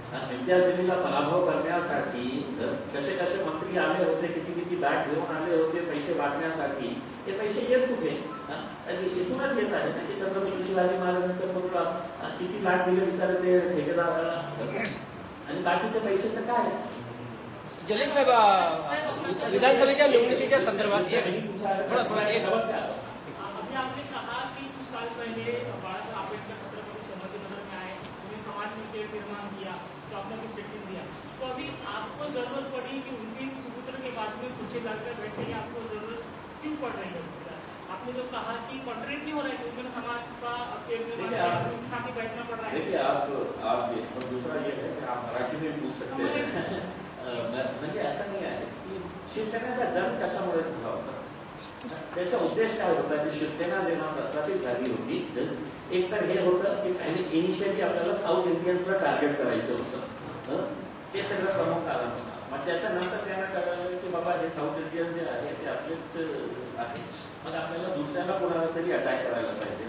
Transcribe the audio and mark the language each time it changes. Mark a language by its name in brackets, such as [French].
[Marathi] विद्यार्थिनीला पराभव करण्यासाठी कसे कसे मंत्री आले होते, किती किती बॅग घेऊन आले होते पैसे वाटण्यासाठी. ते पैसे येत कुठे? इथूनच येत आहे ना की छत्रपती शिवाजी महाराजांचा पुतळा किती लाख दिले विचार ते ठेकेदाराला आणि बाकीचे पैशाचं काय? जलील साहेब, विधानसभेच्या निवडणुकीच्या संदर्भात थोड़ा एक [Hindi] अभी आपने कहा कि कुछ साल पहले बाळासाहेब आंबेडकर छत्रपति शिवाजी नगर में आए, उन्हें समाज में स्टेट निर्माण किया, तो आपने भी स्टेटमेंट दिया. तो अभी आपको जरूरत पड़ी कि उनके सुपुत्र के बाद में कुर्सी लाकर बैठने की आपको जरूरत क्यों पड़ रही है? आपने जो कहा कि कॉन्ट्रैक्ट नहीं हो रहा है कि उन्हें समाज का साथ ही बैठना पड़ रहा है. देखिए आप दूसरा ये है कि आप मराठी में पूछ सकते हैं. [Marathi] म्हणजे असं नाही आहे की शिवसेनेचा जन्म कशामुळे झाला होता, त्याचा उद्देश काय होता की शिवसेना जेव्हा प्रस्थापित झाली होती एक तर हे होतं की इनिशियली आपल्याला साऊथ इंडियन्सला टार्गेट करायचं होतं. ते सगळं प्रमुख कारण होतं. मग त्याच्यानंतर त्यांना कळलं की बाबा हे साऊथ इंडियन जे आहे ते आपलेच आहे, मग आपल्याला दुसऱ्याला कोणाला तरी अटॅक करायला पाहिजे.